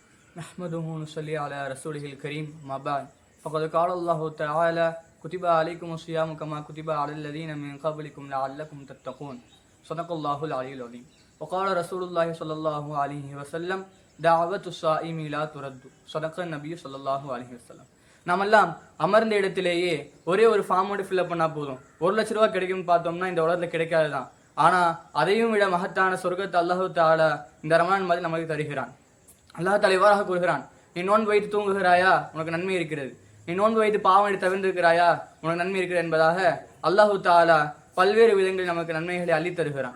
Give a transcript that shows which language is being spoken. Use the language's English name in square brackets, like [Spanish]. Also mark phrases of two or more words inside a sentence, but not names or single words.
[Arabic] نحمده ونصلي على رسوله الكريم ما بعد فقد قال الله تعالى كتب عليكم الصيام كما كتب على الذين من قبلكم لعلكم تتقون صدق الله العلي العظيم وقال رسول الله صلى الله عليه وسلم دعوة الصائم لا ترد صدق النبي صلى الله عليه وسلم. [Tamil] நாமெல்லாம் அமர்ந்த இடத்திலேயே ஒரே ஒரு ஃபார்மோடு ஃபில்அப் பண்ணா போதும். 1,00,000 ரூபாய் கிடைக்கும்னு பார்த்தோம்னா இந்த உலகத்தில் கிடைக்காதுதான். ஆனா அதையும் விட மகத்தான சொர்க்கத்தை [Arabic] الله تعالى [Tamil] இந்த ரமலான் மாதிரி நமக்கு தருகிறான். [Arabic] الله تعالى [Tamil] இவ்வாறாக கூறுகிறான், நீ நோன்பு வைத்து தூங்குகிறாயா உனக்கு நன்மை இருக்கிறது, நீ நோன்பு வைத்து பாவங்களை தவிர்த்திருக்கிறாயா உனக்கு நன்மை இருக்கிறது என்பதாக [Arabic] الله تعالى [Tamil] பல்வேறு விதங்களில் நமக்கு நன்மைகளை அள்ளி தருகிறான்.